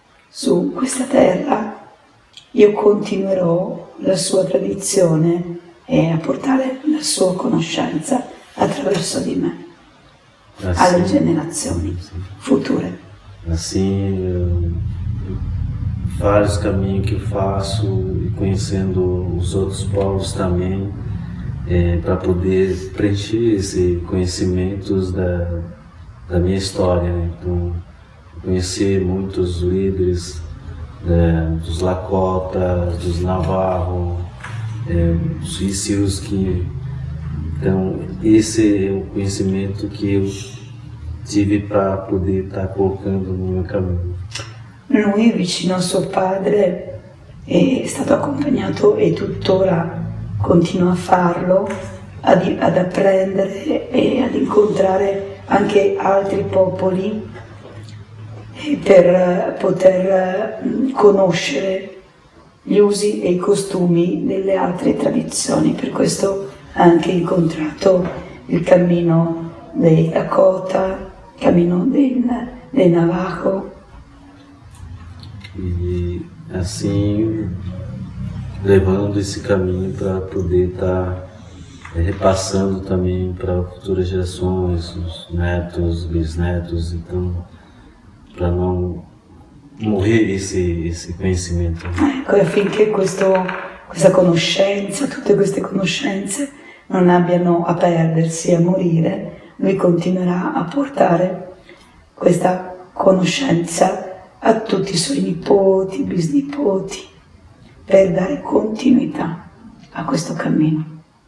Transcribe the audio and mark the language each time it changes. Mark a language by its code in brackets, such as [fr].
[it] su questa terra, io continuerò la sua tradizione e a portare la sua conoscenza attraverso di me alle generazioni future. [pt] Assim, vários caminhos que eu faço e conhecendo os outros povos também, para poder preencher esses conhecimentos da minha história, né? Então, conhecer muitos líderes dos Lakota, dos Navarro, dos Isiuski. Então, esse é o conhecimento que eu tive para poder estar colocando no meu caminho. [it] Lui, vicino a suo padre, è stato accompagnato e tuttora continua a farlo, ad apprendere e ad incontrare anche altri popoli per poter conoscere gli usi e i costumi delle altre tradizioni. Per questo ha anche incontrato il cammino dei Lakota, il cammino dei Navajo. [pt] E assim, levando esse caminho para poder estar repassando também para futuras gerações, os netos, bisnetos, então, para não morrer esse conhecimento. [it] Ecco, affinché questa conoscenza, tutte queste conoscenze non abbiano a perdersi, a morire, lui continuerà a portare questa conoscenza a tutti i suoi nipoti, bisnipoti, per dare continuità a questo cammino.